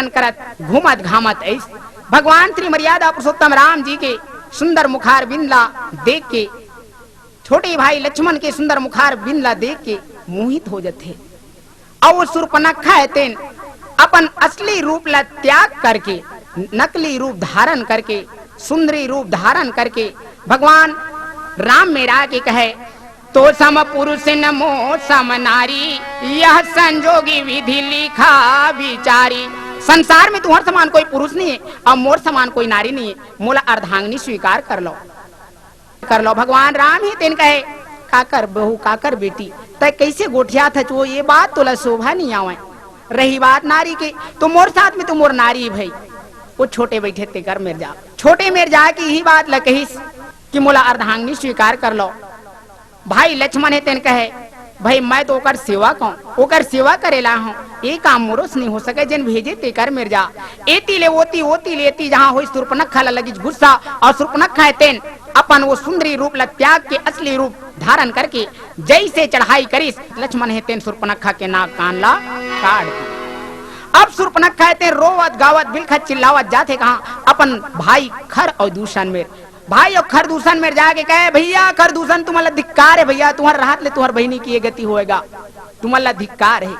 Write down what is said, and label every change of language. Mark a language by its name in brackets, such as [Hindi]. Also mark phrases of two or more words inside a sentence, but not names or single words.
[Chhattisgarhi] करत घूमत घामत ऐस भगवान श्री मर्यादा पुरुषोत्तम राम जी के सुंदर मुखार बिंदला देख के, छोटे भाई लक्ष्मण के सुंदर मुखार बिंदला देख के मोहित हो जाते, और वो शूर्पणखा है तेन अपन असली रूप ला त्याग करके, नकली रूप धारण करके, सुंदरी रूप धारण करके भगवान राम में रा के कहे, [Awadhi] तो सम पुरुष न मोह सम नारी, यह संजोगी विधि लिखा विचारी। [Chhattisgarhi] संसार में तुम्हारे समान कोई पुरुष नहीं है और मोर समान कोई नारी नहीं है, मोला अर्धांगिनी स्वीकार कर लो, कर लो। भगवान राम ही तेन कहे, काकर बहू काकर बेटी तय कैसे गोठिया था, वो ये बात तोला शोभा नहीं आवे। रही बात नारी की, तो मोर साथ में तो मोर नारी भाई, वो छोटे बैठे ते कर मेर जा, छोटे मेर जा की यही बात ल कही कि मोला अर्धांगिनी स्वीकार कर लो। भाई लक्ष्मण है तेन कहे, भाई मैं तो ओकर सेवा कहूँ, ओकर सेवा करेला हूँ, ये काम मोरोस नहीं हो सके, जिन भेजे ते कर मेर जा। एती ले ओती, ओती लेती जहाँ हो शूर्पणखा लगी गुस्सा, और शूर्पणखा है तेन अपन वो सुंदरी रूप ला त्याग के असली रूप धारण करके जैसे चढ़ाई करी, लक्ष्मण है तेन शूर्पणखा के नाक कान ला काट दी। अब शूर्पणखा है तेन रोवत गावत बिलखत चिल्लावत जाते कहाँ अपन भाई खर और दूषण में, भाई और खर दूषण में जाके कहे, भैया खर दूषण तुम्हारा धिक्कार है, भैया तुम्हारे राहत ले तुम्हार बहनी की ये गति होएगा, तुम्हारा धिक्कार है।